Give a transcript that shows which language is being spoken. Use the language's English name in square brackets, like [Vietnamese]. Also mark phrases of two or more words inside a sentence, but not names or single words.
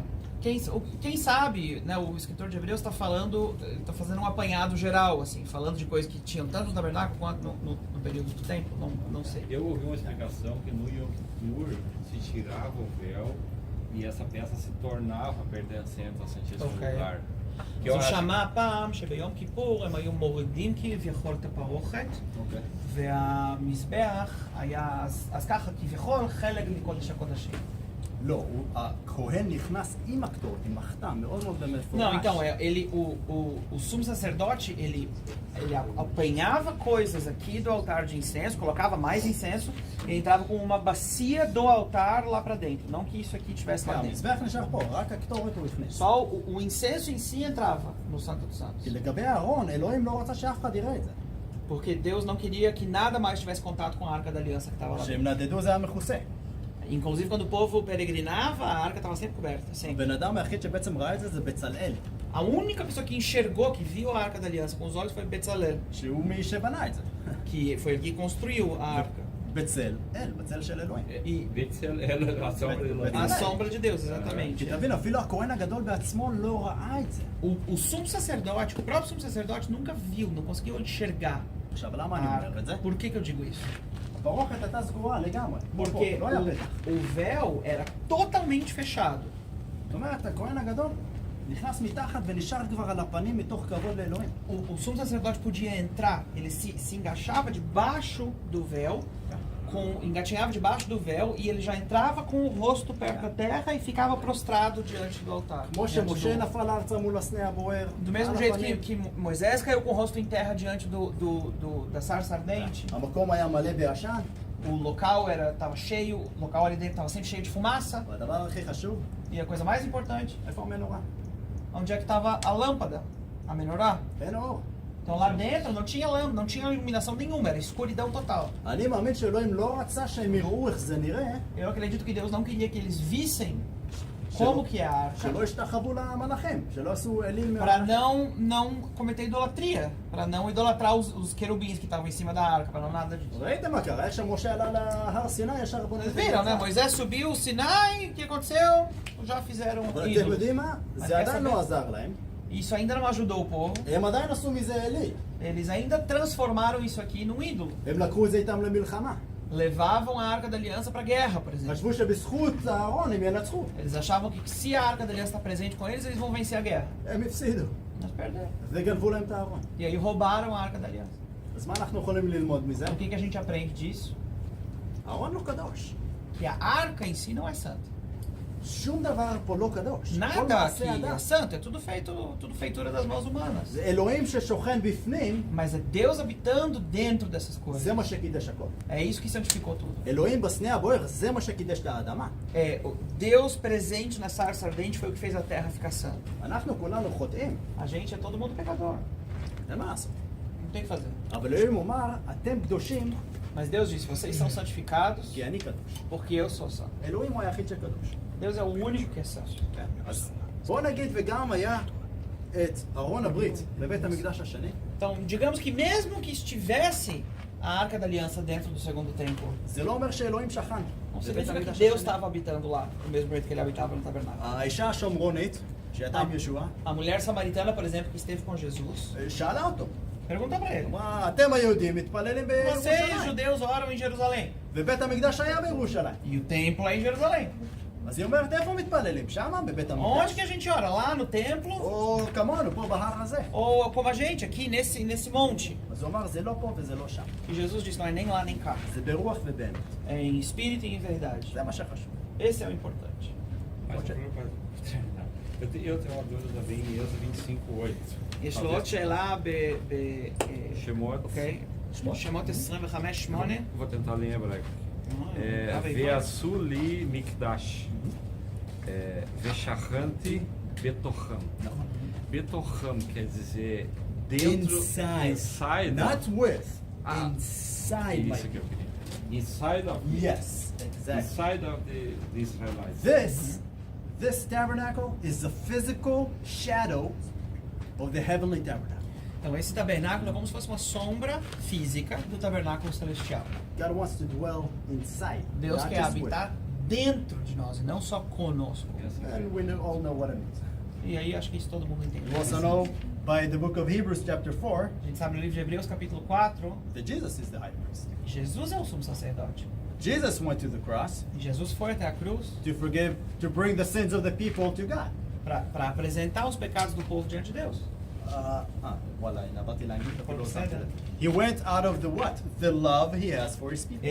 [Portuguese] Quem sabe, né, o escritor de Hebreus está falando, está fazendo um apanhado geral, assim, falando de coisas que tinham tanto no tabernáculo quanto no período do templo, não sei. Eu ouvi uma explicação que no Yom Kippur se tirava o véu e essa peça se tornava pertencente ao Santíssimo [Hebrew] אוקיי. [Portuguese] Lugar. Que [Hebrew] אז [Portuguese] eu [Hebrew] הוא [Portuguese] acho [Hebrew] שמע פעם שביום כיפור הם היו מורידים כביכול את הפרוכת, אוקיי. והמזבח היה, אז ככה כביכול חלק מקודש הקודשים. לא, הכהן נכנס עם הקטורת, עם מחתם, מאוד מאוד במפורש. [Portuguese] Não, então, o sumo sacerdote, ele apanhava coisas aqui do altar de incenso, colocava mais incenso e entrava com uma bacia do altar lá pra dentro. Não que isso aqui tivesse lá dentro. [Hebrew] המזבח נשאר פה, רק הקטורת הוא הכניס. [Portuguese] Só o incenso em si entrava no Santo dos Santos. [Hebrew] כי לגבי אהרון, אלוהים לא רצה שאף אחד יראה את זה. [Portuguese] Porque Deus não queria que nada mais tivesse contato com a Arca da Aliança que estava lá dentro. [Hebrew] כשהם נדדו זה היה מכוסה. [Portuguese] Inclusive, quando o povo peregrinava, a arca estava sempre coberta, sempre. [Hebrew] הבן אדם היחיד שבעצם ראה את זה זה בצלאל, [Portuguese] A única pessoa que enxergou, que viu a Arca da Aliança com os olhos foi Bezalel, [Hebrew] שהוא מי שבנה את זה. [Portuguese] que foi ele que construiu a arca. [Hebrew] בצל, בצל של אלוהים. [Portuguese] E Betzel, a sombra de Elohim. a sombra de Deus, exatamente. [Hebrew] כי תבין, אפילו הכהן הגדול בעצמו לא ראה את זה. [Portuguese] O sumo sacerdote, o próprio sumo sacerdote nunca viu, não conseguiu enxergar [Hebrew] עכשיו, [Portuguese] a [Hebrew] למה אני [Portuguese] arca. [Hebrew] אומר את זה? [Portuguese] Por que eu digo isso? [Hebrew] הפרוכת הייתה סגורה לגמרי. [Portuguese] Porque [Hebrew] לא היה פתח. [Portuguese] o véu era totalmente fechado. [Hebrew] זאת אומרת, הכהן הגדול נכנס מתחת ונשאר כבר על הפנים מתוך כבוד לאלוהים. [Portuguese] O sumo sacerdote podia entrar, ele se engaixava debaixo do véu, engatinhava debaixo do véu e ele já entrava com o rosto perto da terra e ficava prostrado diante do altar. [Hebrew] כמו [Portuguese] diante [Hebrew] שמשה [Portuguese] do- [Hebrew] נפל ארצה מול הסנה הבוער. [Portuguese] Do mesmo [Hebrew] על [Portuguese] jeito [Hebrew] הפנים. [Portuguese] que Moisés caiu com o rosto em terra diante da sarça ardente, [Hebrew] המקום היה מלא בעשן, [Portuguese] o local estava cheio, o local ali dentro estava sempre cheio de fumaça, [Hebrew] והדבר הכי חשוב, [Portuguese] e a coisa mais importante, [Hebrew] איפה המנורה? [Portuguese] onde é que estava a lâmpada, a menorá? [Hebrew] אין אור. [Portuguese] Então lá dentro não tinha lâmpada, não tinha iluminação nenhuma, era escuridão total. [Hebrew] אני מאמין שאלוהים לא רצה שהם יראו איך זה נראה, [Portuguese] Eu acredito que Deus não queria que eles vissem como que é a arca, [Hebrew] שלא ישתחוו למלאכים, שלא עשו אלים [Portuguese] para não cometer idolatria, para não idolatrar os querubins que estavam em cima da arca, para não nada disso. [Hebrew] ראיתם מה קרה? איך שמשה עלה להר סיני ישר בוא [Portuguese] Vocês viram, né? Moisés subiu o Sinai, o que aconteceu? Já fizeram [Hebrew] אבל אתם [Portuguese] ídolos. [Hebrew] יודעים מה? זה עדיין לא עזר להם. [Portuguese] Isso ainda não ajudou o povo. [Hebrew] הם עדיין עשו מזה אלי. [Portuguese] Eles ainda transformaram isso aqui num ídolo. [Hebrew] הם לקחו את זה איתם למלחמה. [Portuguese] Levavam a Arca da Aliança para guerra, por exemplo. [Hebrew] חשבו שבזכות אהרון הם ינצחו. [Portuguese] Eles achavam que se a Arca da Aliança está presente com eles, eles vão vencer a guerra. [Hebrew] הם הפסידו. [Portuguese] Mas perderam. [Hebrew] וגנבו להם את הארון. [Portuguese] E aí roubaram a Arca da Aliança. [Hebrew] אז מה אנחנו יכולים ללמוד מזה? [Portuguese] O que a gente aprende disso? [Hebrew] הארון לא קדוש. [Portuguese] Que a arca em si não é santa. [Hebrew] שום דבר פה לא קדוש. כל [Portuguese] Nada aqui [Hebrew] מעשה אדם. [Portuguese] é santo, é tudo feitura das mãos humanas. [Hebrew] זה אלוהים ששוכן בפנים, [Portuguese] Mas é Deus habitando dentro dessas coisas. [Hebrew] זה מה שקידש הכל. [Portuguese] É isso que santificou tudo. [Hebrew] אלוהים בסנה הבוער, זה מה שקידש את האדמה. [Portuguese] Deus presente na sarça ardente foi o que fez a terra ficar santa. [Hebrew] אנחנו כולנו חוטאים, [Portuguese] A gente é todo mundo pecador. [Hebrew] אין מה לעשות. [Portuguese] Não tem o que fazer. [Hebrew] אבל אלוהים אומר, אתם קדושים, [Portuguese] Mas Deus disse, vocês são santificados [Hebrew] כי אני קדוש. [Portuguese] porque eu sou santo. [Hebrew] אלוהים הוא היחיד שקדוש. [Portuguese] Deus é o único que é santo. [Hebrew] אז בוא נגיד וגם היה את ארון הברית בבית המקדש השני, [Portuguese] Então, digamos que mesmo que estivesse a Arca da Aliança dentro do segundo templo, [Hebrew] זה לא אומר שאלוהים שכן. [Portuguese] não [Hebrew] בבית [Portuguese] significa que [Hebrew] המקדש [Portuguese] Deus [Hebrew] השני. [Portuguese] estava habitando lá, do mesmo jeito que ele habitava no tabernáculo. [Hebrew] האישה השומרונית, שהייתה עם ישוע, [Portuguese] A mulher samaritana, por exemplo, que esteve com Jesus, [Hebrew] שאלה אותו. [Portuguese] pergunta para ele: [Hebrew] אמרה, אתם היהודים מתפללים [Portuguese] vocês, [Hebrew] בירושלים. [Portuguese] judeus, oram em Jerusalém, [Hebrew] ובית המקדש היה בירושלים. [Portuguese] e o templo é em Jerusalém. [Hebrew] אז היא אומרת, איפה מתפללים? שמה, בבית [Portuguese] Onde que a [Hebrew] המקדש? [Portuguese] gente ora? Lá no templo? [Hebrew] או כמונו, פה בהר הזה. [Portuguese] Ou como a gente, aqui nesse monte? [Hebrew] אז הוא אמר, זה לא פה וזה לא שם. [Portuguese] E Jesus disse: não é nem lá nem cá, [Hebrew] זה ברוח ובאמת. [Portuguese] é em espírito e em verdade. [Hebrew] זה מה שחשוב. [Portuguese] Esse é o importante. Mas para terminar, eu tenho uma dúvida também em Êxodo 25:8. [Hebrew] יש לו עוד שאלה Shemot. אוקיי? שמות 25:8. [Portuguese] Vou tentar ler em hebraico. [Hebrew] אבי, ועשו לי מקדש, ושכנתי בתוכם. [Portuguese] בתוכם quer dizer dentro, [English] inside, Not with. Ah, Inside. my- [Portuguese] isso que eu queria. [English] Inside of, Yes, exactly. inside of the Israelites. This tabernacle is the physical shadow of the heavenly tabernacle. [Portuguese] Então esse tabernáculo é como se fosse uma sombra física do tabernáculo celestial. [English] God wants to dwell inside. [Portuguese] Deus [English] not [Portuguese] quer [English] just with. [Portuguese] habitar dentro de nós e não só conosco. [English] And we all know what it means. [Portuguese] E aí acho que isso todo mundo entende. [English] We also know by the book of Hebrews chapter 4 [Portuguese] A gente sabe no livro de Hebreus capítulo 4, [English] that Jesus is the high priest. [Portuguese] Jesus é o sumo sacerdote. [English] Jesus went to the cross [Portuguese] E Jesus foi até a cruz [English] to bring the sins of the people to God. [Portuguese] para apresentar os pecados do povo diante de Deus. [Hebrew] וואלה, הנה, באתי להגיד, אפילו לא בסדר. שמתי לב. [English] He went out of the what? The love he has for his people.